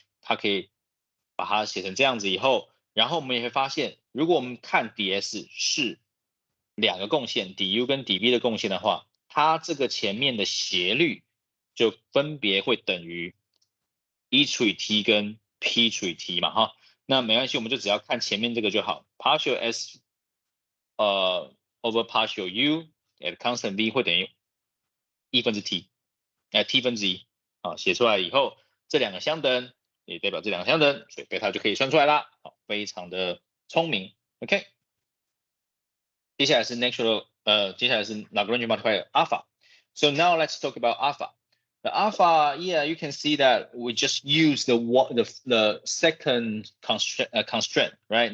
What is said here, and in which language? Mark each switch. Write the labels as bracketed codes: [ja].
[zh] 它可以把它写成这样子以后。然后我们也会发现，如果我们看 ds 是两个共线 du 跟 dv 的共线的话，它这个前面的斜率就分别会等于 e 除以 t 跟 p 除以 t 嘛哈。那没关系，我们就只要看前面这个就好。 [en] partial s over partial u at constant v [zh] 会等于1分之 t， t 分之1。好，写出来以后，这两个相等。也代表这两个相等，所以贝塔就可以算出来啦。好，非常的聪明。 OK， 接下来是 接下来是 Lagrange multiplier alpha. [en] So now let's talk about alpha. The alpha, yeah, you can see that we just use the second constraint, right?